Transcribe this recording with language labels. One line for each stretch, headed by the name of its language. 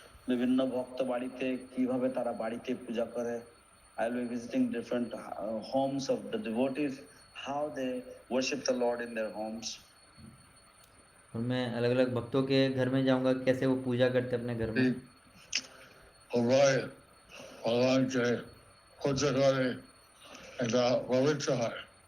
Bangla: বিভিন্ন ভক্ত বাড়িতে কিভাবে তারা বাড়িতে পূজা করে।
English: I will be visiting different homes of the devotees, how they worship the Lord in their homes.
Hindi: और मैं अलग अलग भक्तों के घर में जाऊंगा, कैसे वो पूजा करते अपने घर में। उभय भगवान के पूजा करे
Bangla: এটা পবিত্র হয়।